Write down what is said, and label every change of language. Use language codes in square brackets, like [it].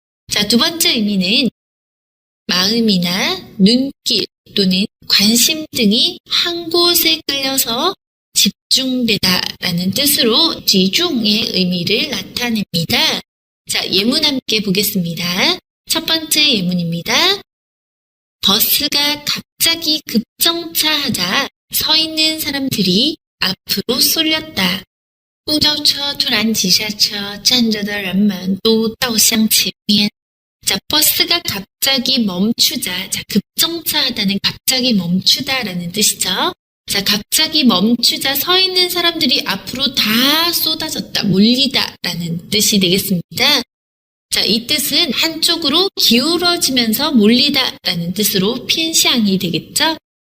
[ko] 자, 두 번째 의미는 마음이나 눈길 또는 관심 등이 한 곳에 끌려서 집중되다라는 뜻으로 集중의 의미를 나타냅니다. 자, 예문 함께 보겠습니다. 첫 번째 예문입니다. 버스가 갑자기 급정차하자 서 있는 사람들이 앞으로 쏠렸다. [zh] 公交车突然急刹车，站着的人们都倒向前面。 [ko] 자, 버스가 갑자기 멈추자. 자, 급정차하다는 갑자기 멈추다라는 뜻이죠. 자, 갑자기 멈추자 서 있는 사람들이 앞으로 다 쏟아졌다, 몰리다라는 뜻이 되겠습니다. 자, 이 뜻은 한쪽으로 기울어지면서 몰리다라는 뜻으로 偏向이 되겠죠.